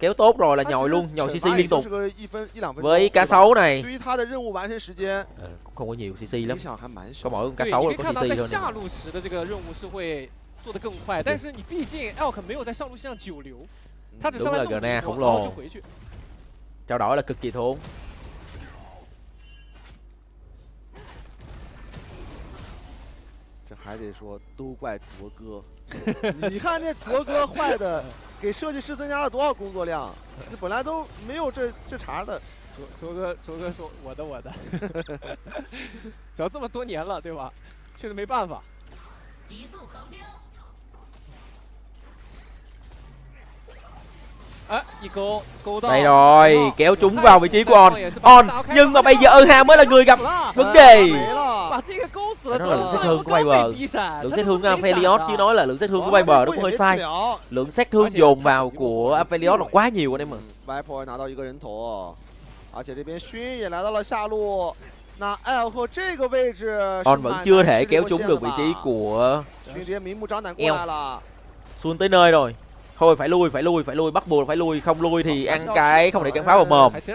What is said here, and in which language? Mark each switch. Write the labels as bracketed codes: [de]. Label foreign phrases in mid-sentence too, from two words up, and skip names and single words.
[vi] Kéo tốt rồi là nhồi luôn, nhồi CC liên tục. Với cá sấu này cũng không có nhiều CC lắm, có mỗi con cá sấu là có CC thôi. Đúng là Gna khổng lồ, trao đổi là cực kỳ thốn. [zh] 还得说都怪卓哥，你看那卓哥坏的，给设计师增加了多少工作量？这本来都没有这茬的。卓哥说我的，只要这么多年了，对吧？确实没办法。极速横标。 [vi] Đây rồi, kéo chúng vào vị trí của On. Nhưng mà bây giờ Ha mới là người gặp vấn đề. Nó là lượng sát thương của Viper. Lượng sát thương của Aphelios chứ nói là lượng sát thương của Viper nó cũng hơi sai. Lượng sát thương dồn vào của Aphelios là quá nhiều anh em ạ. [zh] Viper 拿到一个人头，而且这边勋也来到了下路。那 L 和这个位置 [vi] On vẫn chưa thể kéo trúng được vị trí của L. Xuân tới nơi rồi. Thôi phải lui, bắt buộc phải lui, không lui thì ăn cái không để cắn pháo vào mồm.